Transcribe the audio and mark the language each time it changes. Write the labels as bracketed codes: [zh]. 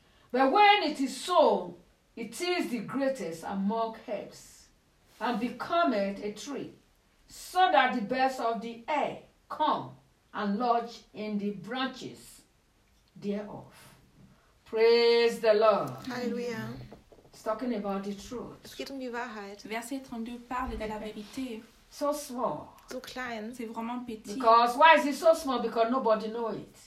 [en] But when it is sown, it is the greatest among herbs, and becometh a tree, so that the birds of the air come and lodge in the branches thereof. Praise the Lord. Hallelujah. It's talking about the truth. [de] Es geht um die Wahrheit. [fr] Verset 32 parle de la vérité. [en] So small. [de] So klein. [fr] C'est vraiment petit. [en] Because why is it so small? Because nobody knows it.